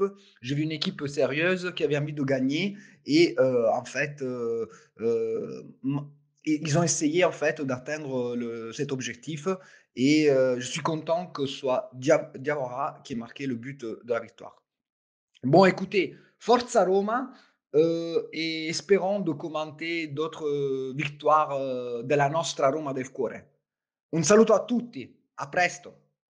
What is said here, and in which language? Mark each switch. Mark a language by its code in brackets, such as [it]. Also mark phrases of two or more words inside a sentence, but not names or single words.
[fr] J'ai vu une équipe sérieuse qui avait envie de gagner et en fait, m ils ont essayé, en fait, d'atteindre cet objectif et je suis content que ce soit Diawara qui ait marqué le but, de la victoire. Bon écoutez, [it] forza Roma, [fr] et espérons de commenter d'autres, victoires, [it] della nostra Roma del cuore. Un saluto a tutti, a presto.